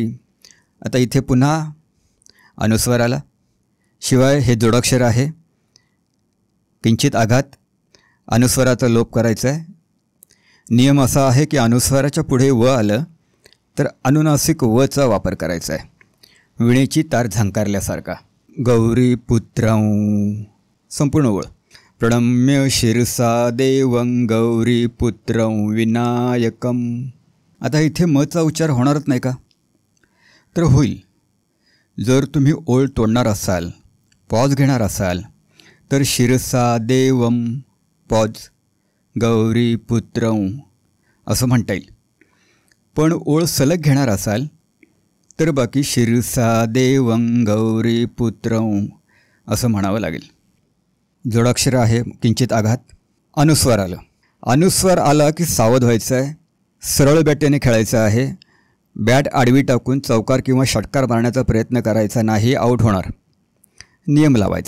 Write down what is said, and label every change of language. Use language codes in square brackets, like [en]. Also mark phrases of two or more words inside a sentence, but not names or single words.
[mr] आता इथे पुन्हा अनुस्वार आला, शिवाय हे जोडाक्षर आहे, किंचित आघात, अनुस्वाराचा लोप करायचा आहे. नियम असा आहे की अनुस्वाराच्या पुढे व आलं तर अनुनासिक वचा वापर करायचा आहे, विणेची तार झंकारल्यासारखा. [sa] गौरी पुत्रं. [mr] संपूर्ण ओळ. [sa] प्रणम्य शिरसा देवं गौरी पुत्रं विनायकम. [mr] आता इथे मचा उच्चार होणारच नाही का? तर होईल. जर तुम्ही ओळ तोडणार असाल, पॉज घेणार असाल तर [sa] शिरसा देवम [mr] पॉज [sa] गौरी पुत्रं [mr] असं म्हणता येईल. पण ओळ सलग घेणार असाल तर बाकी [sa] शिरसा देवं गौरी पुत्रं [mr] असं म्हणावं लागेल. जोडाक्षर आहे, किंचित आघात. अनुस्वार आलं. अनुस्वार आला की सावध व्हायचं आहे, सरळ बॅटेने खेळायचं आहे. बॅट आडवी टाकून चौकार किंवा षटकार मारण्याचा प्रयत्न करायचा नाही, आऊट होणार. नियम लावायचा.